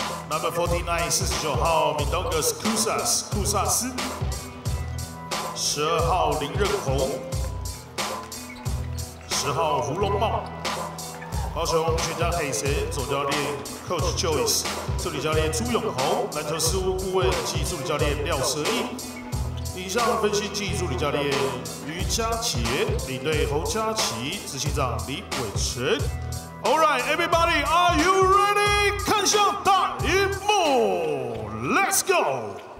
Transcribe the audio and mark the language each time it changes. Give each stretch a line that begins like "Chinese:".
English: Number 49
Chinese: 49号 Mindongas Kusas 库萨斯，12号林任宏，10号胡龙茂，高雄全家海神总教练 Coach Joyce， 助理教练朱永宏，篮球事务顾问及助理教练廖舍义，影像分析及助理教练于佳杰，领队侯佳琪，执行长李伟成。
English: All right, everybody, are you ready?
Chinese: 看向大荧幕 ，
English: Let's go!